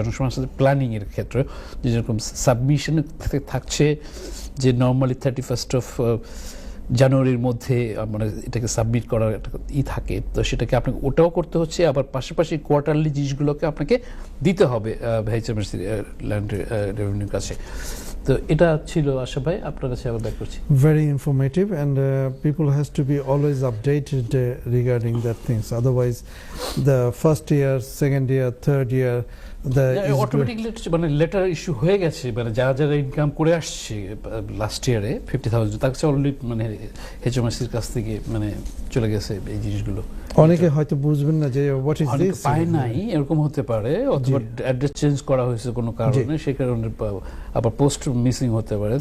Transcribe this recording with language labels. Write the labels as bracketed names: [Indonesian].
[Bangla] অনেক সময় আসলে প্ল্যানিংয়ের ক্ষেত্রে যেরকম সাবমিশন থাকছে যে নর্মালি 31 জানুয়ারির মধ্যে মানে এটাকে সাবমিট করার একটা থাকে, তো সেটাকে আপনাকে ওটাও করতে হচ্ছে। আবার পাশাপাশি কোয়ার্টারলি জিনিসগুলোকে আপনাকে দিতে হবে HMRC ল্যান্ড রেভিনিউর কাছে। তো এটা ছিল আশা ভাই, আপনার কাছে আবার ব্যাক করছি। [English] Very informative, and people has to be always updated regarding that things. Otherwise, the first year, second year, third year, [Bangla] automatically মানে লেটার ইস্যু হয়ে গেছে, মানে যারা ইনকাম করে আসছে লাস্ট ইয়ারে 50,000 তার কাছে অলরেডি মানে HMRCর কাছ থেকে মানে চলে গেছে এই জিনিসগুলো। অনেকে হয়তো বুঝবেন না যে [English] what is this, [Bangla] পায় নাই, এরকম হতে পারে, অথবা অ্যাড্রেস চেঞ্জ করা হয়েছে কোনো কারণে, সেই কারণে আবার পোস্ট মিসিং হতে পারে।